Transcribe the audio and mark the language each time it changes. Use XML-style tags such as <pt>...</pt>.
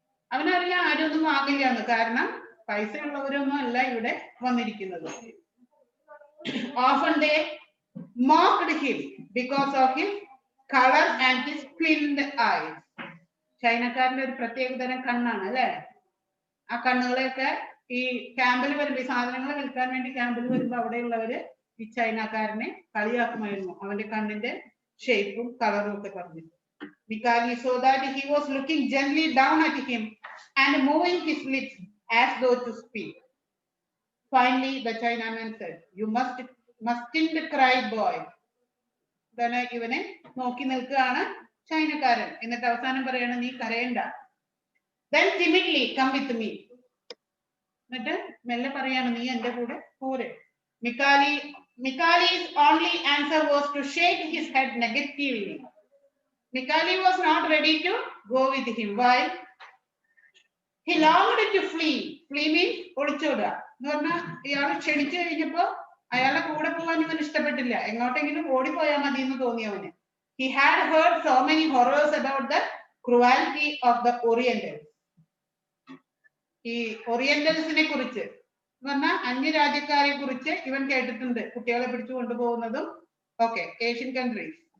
<ml>അവനറിയാം ആരൊന്നും വാങ്ങില്ല എന്ന്, കാരണം പൈസ ഉള്ളവരൊന്നും അല്ല ഇവിടെ വന്നിരിക്കുന്നത്.</ml> <en>Often they mocked him because of his color and his splendid eyes.</en> <ml>ചൈനക്കാരന്റെ ഒരു പ്രത്യേകതരം കണ്ണാണ് അല്ലെ. ആ കണ്ണുകളെയൊക്കെ ഈ ക്യാമ്പിൽ വരുമ്പോ, ഈ സാധനങ്ങൾ വിൽക്കാൻ വേണ്ടി ക്യാമ്പിൽ വരുമ്പോ അവിടെയുള്ളവര് ഈ ചൈനക്കാരനെ കളിയാക്കുമായിരുന്നു, അവന്റെ കണ്ണിന്റെ ഷേപ്പും കളറും ഒക്കെ പറഞ്ഞു.</ml> <en>Mikali saw that he was looking gently down at him and moving his lips as though to speak. Finally the Chinaman said, "You mustn't cry, boy."</en> <ml>Then ഇവനെ നോക്കി നിൽക്കുകയാണ് ചൈനക്കാരൻ. എന്നിട്ട് അവസാനം പറയാണ്, നീ കരയണ്ട.</ml> <en>Then timidly come with me.</en> <ml>എന്നിട്ട് മെല്ലെ പറയാണ്, നീ എന്റെ കൂടെ പോരെ.</ml> <en>Mikali's only answer was to shake his head negatively. Mikali was not ready to go with him. Why? He longed to flee. Flee means</en> <ml>ഒളിച്ചോടുക എന്ന് പറഞ്ഞാൽ ഇയാൾ ക്ഷണിച്ചു കഴിഞ്ഞപ്പോ അയാളുടെ കൂടെ പോകാൻ ഇവൻ ഇഷ്ടപ്പെട്ടില്ല. എങ്ങോട്ടെങ്കിലും ഓടിപ്പോയാൽ മതി എന്ന് തോന്നി അവന്.</ml> <en>He had heard so many horrors about the cruelty of the Orientals.</en> <ml>ഈ ഓറിയന്റൽസിനെ കുറിച്ച് പറഞ്ഞാൽ അന്യരാജ്യക്കാരെ കുറിച്ച് ഇവൻ കേട്ടിട്ടുണ്ട്, കുട്ടികളെ പിടിച്ചു കൊണ്ടുപോകുന്നതും ഒക്കെ, ഏഷ്യൻ കൺട്രീസ്.</ml>